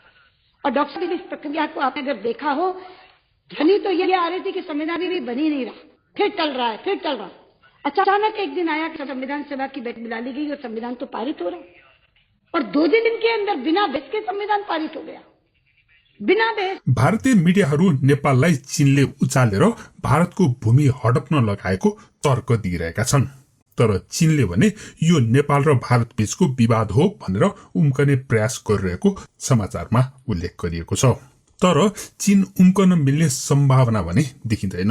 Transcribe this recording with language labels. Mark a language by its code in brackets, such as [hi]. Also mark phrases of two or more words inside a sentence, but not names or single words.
[hi] और डॉक्टर साहब, इस प्रक्रिया को आपने अगर देखा हो, ध्वनि तो ये आ रही थी कि संविधान भी बन ही नहीं रहा, फिर टल रहा है। अचानक एक दिन आया कि संविधान सभा की बैठक बुला ली गई और संविधान तो पारित हो रहा है, और 2 दिन के अंदर बिना बहस के संविधान पारित हो गया, बिना बहस। [ne] भारतीय मिडियाहरू नेपाललाई चीनले उचालेर भारतको भूमि हडप्न लगाएको तर्क दिइरहेका छन्। तर चीनले भने यो नेपाल र भारत बीचको विवाद हो भनेर उम्कने प्रयास गरिरहेको समाचारमा उल्लेख गरिएको छ। तर चीन उम्कन मिल्ने सम्भावना भने देखिँदैन।